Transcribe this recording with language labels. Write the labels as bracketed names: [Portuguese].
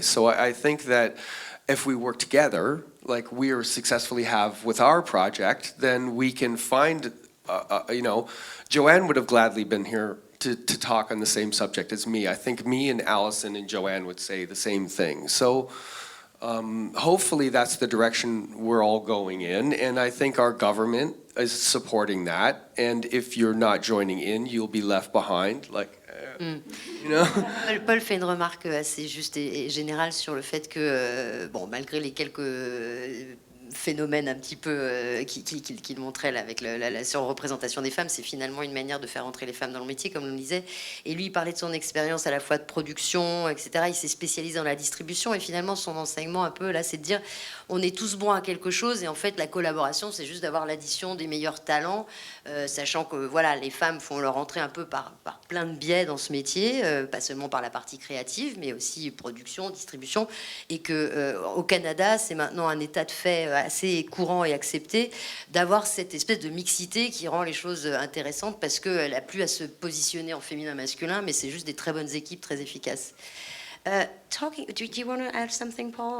[English] So I think that if we work together, like we are successfully have with our project, then we can find, you know, Joanne would have gladly been here to talk on the same subject as me. I think me and Allison and Joanne would say the same thing. So hopefully that's the direction we're all going in, and I think our government is supporting that. And if you're not joining in, you'll be left behind. Like, you know? [French] Paul fait une remarque assez juste et générale sur le fait que, bon, malgré les quelques phénomène un petit peu qu'il montrait là, avec la surreprésentation des femmes, c'est finalement une manière de faire entrer les femmes dans le métier, comme on le disait. Et lui, il parlait de son expérience à la fois de production, etc. Il s'est spécialisé dans la distribution et finalement, son enseignement un peu là, c'est de dire on est tous bons à quelque chose et en fait, la collaboration, c'est juste d'avoir l'addition des meilleurs talents, sachant que voilà, les femmes font leur entrée un peu par plein de biais dans ce métier, pas seulement par la partie créative, mais aussi production, distribution, et que au Canada, c'est maintenant un état de fait assez courant et accepté d'avoir cette espèce de mixité qui rend les choses intéressantes parce qu'elle n'a plus à se positionner en féminin-masculin, mais c'est juste des très bonnes équipes très efficaces. [English] Do you want to add something, Paul?